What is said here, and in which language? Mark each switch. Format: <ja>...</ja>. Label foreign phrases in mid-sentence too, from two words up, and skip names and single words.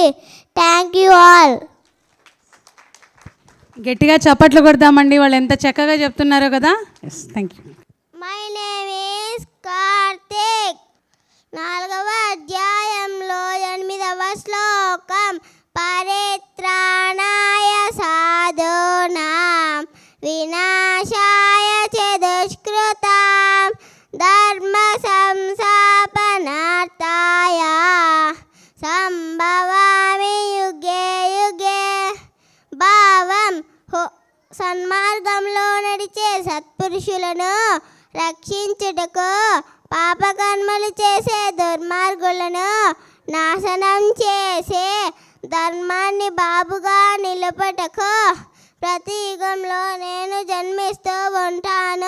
<en>Thank you all.</en> <te>గట్టిగా చప్పట్లు కొడదామండి, వాళ్ళు ఎంత చక్కగా చెప్తున్నారో కదా.</te> <en>Yes, thank you. My name is Karthik.</en> <te>4వ అధ్యాయంలో 8వ శ్లోకం.</te> <sa>పరిత్రాణాయ సాధూనాం వినాశాయ చ దుష్కృతాం ధర్మ సంస్థాపనార్థాయ సంభవామి యుగే</sa> <te>సన్మార్గంలో నడిచే సత్పురుషులను రక్షించుటకు పాపకర్మలు చేసే దుర్మార్గులను నాశనం చేసే ధర్మాన్ని బాబుగా నిలుపుటకు ప్రతి యుగంలో నేను జన్మిస్తూ ఉంటాను.</te>